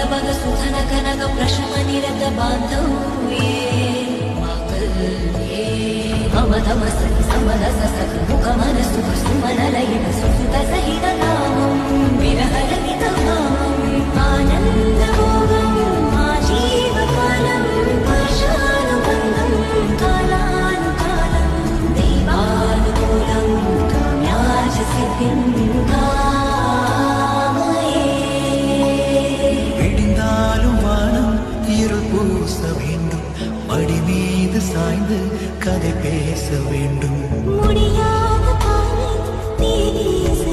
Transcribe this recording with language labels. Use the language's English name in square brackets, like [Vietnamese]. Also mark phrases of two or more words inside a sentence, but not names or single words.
[Sanskrit] मग सुधन कनक प्रशम निरत बांधव्ये मांगल्ये मम तम सति समरस सखि मुख मन सुख सुमन लयित सुसुत सहित नामं विरह रहित नामं आनंद भोगं आजीवकालं वर्षानुबन्धं कालानुकालं दैवानुकूलं काम्याच सिद्धिं कामये [Tamil] விடிந்தாலும் வானம் இருள் பூச வேண்டும் மடி மீது சாய்ந்து கதை பேச வேண்டும் முடியாத பாதை தேடி